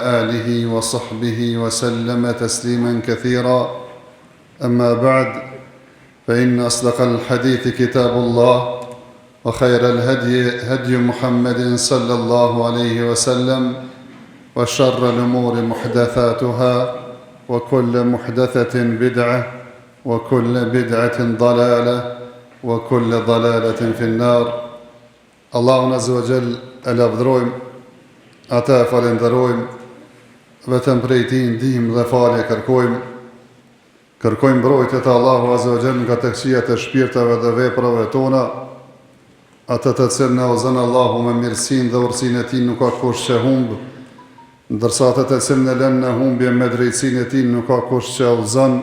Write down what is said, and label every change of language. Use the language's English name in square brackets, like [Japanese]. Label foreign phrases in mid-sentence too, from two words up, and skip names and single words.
[Arabic] آله وصحبه وسلم تسليما كثيرا أما بعد فإن أصدق الحديث كتاب الله وخير الهدي هدي محمد صلى الله عليه وسلم وشر الأمور محدثاتها وكل محدثة بدعة وكل بدعة ضلالة وكل ضلالة في النار. [Albanian] Allahun [Arabic] عز وجل [Albanian] e lavdërojmë, ata e falenderojmë, vetëm prej Tij ndihmë dhe falje kërkojmë. Kërkojmë mbrojtje të Allahu [Arabic] عز وجل [Albanian] nga të këqijat e shpirtave dhe veprave tona, atë të cilën na udhëzon Allahu me mirësinë dhe urtësinë e Tij nuk ka kush që humb, ndërsa atë të cilën e lën në humbje me drejtsinë e Tij nuk ka kush që udhëzon.